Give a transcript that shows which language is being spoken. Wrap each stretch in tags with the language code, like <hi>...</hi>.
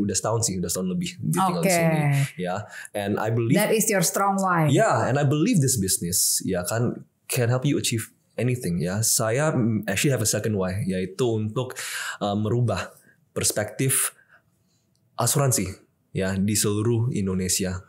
<id>Udah setahun lebih dia tinggal di sini ya.</id> <en>And I believe that is your strong why. Yeah, and I believe this business</en> <id>ya kan</id> <en>can help you achieve anything ya.</en> <id>Saya</id> <en>actually have a second why,</en> <id>yaitu untuk merubah perspektif asuransi ya di seluruh Indonesia.</id>